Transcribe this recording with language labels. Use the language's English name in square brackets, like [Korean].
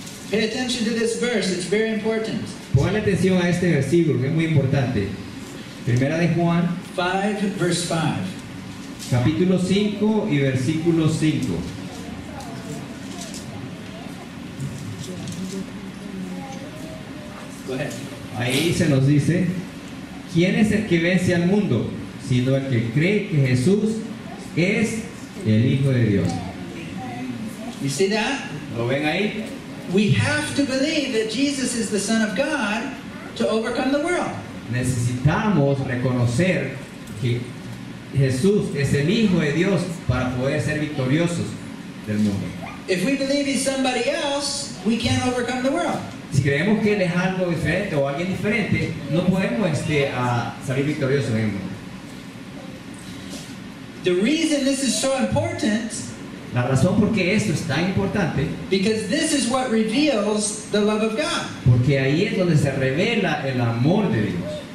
[English] Pay attention to this verse, it's very important. [Spanish] pongan atención a este versículo que es muy importante. Primera de Juan, [English] 5, verse 5. [Spanish] capítulo 5 y versículo 5. [English] Go ahead. [Spanish] Ahí se nos dice, ¿quién es el que vence al mundo? Sino el que cree que Jesús es el Hijo de Dios. [English] You see that? [Spanish] ¿Lo ven ahí? [English] We have to believe that Jesus is the Son of God to overcome the world. [Spanish] Necesitamos reconocer que Jesús es el Hijo de Dios para poder ser victoriosos del mundo. [English] If we believe He's somebody else, we can't overcome the world. [Spanish] Si creemos que Él es algo diferente o alguien diferente, no podemos salir victoriosos en el mundo. [English] The reason this is so important, [Spanish] La razón por qué esto es tan importante, [English] because this is what reveals the love of God. [Spanish] porque ahí es donde se revela el amor de Dios.